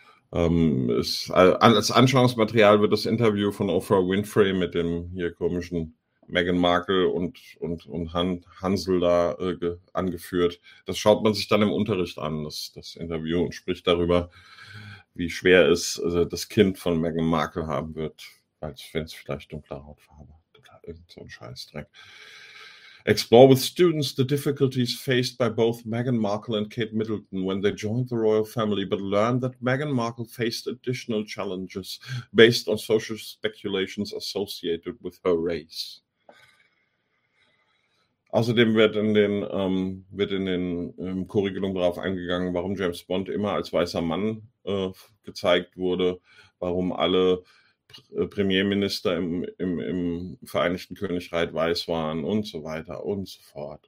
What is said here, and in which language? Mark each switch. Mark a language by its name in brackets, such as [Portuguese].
[German] Als Anschauungsmaterial wird das Interview von Oprah Winfrey mit dem hier komischen Meghan Markle und Hansel da angeführt. Das schaut man sich dann im Unterricht an, das Interview, und spricht darüber, wie schwer es das Kind von Meghan Markle haben wird, als wenn es vielleicht dunkle Hautfarbe hat. Irgend so ein Scheißdreck. [English] Explore with students the difficulties faced by both Meghan Markle and Kate Middleton when they joined the royal family, but learn that Meghan Markle faced additional challenges based on social speculations associated with her race. [German] Außerdem wird im Curriculum darauf eingegangen, warum James Bond immer als weißer Mann gezeigt wurde, warum alle Premierminister im Vereinigten Königreich weiß waren und so weiter und so fort.